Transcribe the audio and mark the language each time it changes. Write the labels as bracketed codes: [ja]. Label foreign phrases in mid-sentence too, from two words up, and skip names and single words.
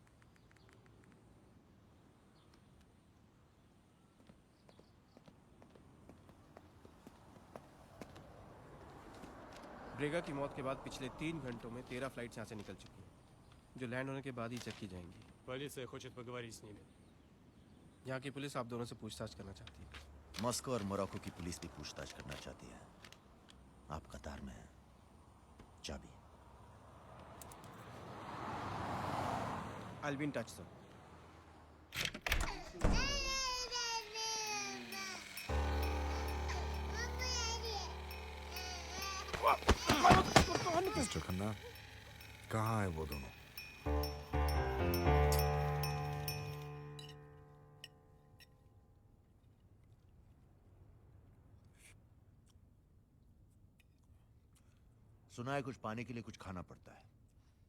[hi] ब्रेगा की मौत के बाद पिछले 3 घंटों में 13 फ्लाइट्स यहाँ से निकल चुकी हैं, जो लैंड होने के बाद ही चेक की जाएंगी। [ru] Полиция хочет поговорить с ними. [hi] यहाँ की पुलिस आप दोनों से पूछताछ करना चाहती है। मॉस्को और मोरक्को की पुलिस भी पूछताछ करना चाहती है। आप कतार में हैं। चाबी। [en] I'll be in touch, sir. [hi] मिस्टर खन्ना, कहाँ है वो दोनों? सुना है कुछ पाने के लिए कुछ खाना पड़ता है।